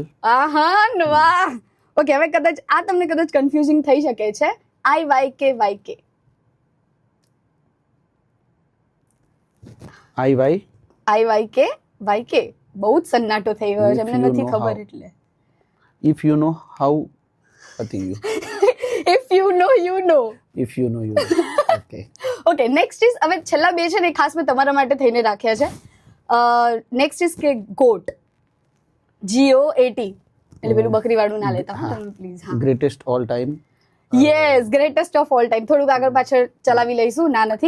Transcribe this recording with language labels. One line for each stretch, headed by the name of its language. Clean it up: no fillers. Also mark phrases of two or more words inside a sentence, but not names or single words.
Gujarati: આહા, વાહ. ઓકે, હવે કદાચ આ તમને કદાચ કન્ફ્યુઝિંગ થઈ શકે છે.
English: IYK. IYK.
Gujarati: બહુ જ સન્નાટો થઈ ગયો છે, એમને નથી ખબર એટલે.
English: If you know how,
Gujarati: પતી ગયું.
English: If you know, you know. If you know, you know. Okay.
Gujarati: ઓકે,
English: next is,
Gujarati: હવે છેલ્લા બે છે ને ખાસ મેં તમારા માટે થઈને રાખ્યા છે.
English: next is
Gujarati: કે ગોટ. GOAT, એટલે પેલું બકરી વાળું ના લેતા તમે પ્લીઝ. હા,
English: Greatest all time. Yes, greatest of all time.
Gujarati: થોડુંક આગળ પાછળ ચલાવી લઈશું, ના નથી.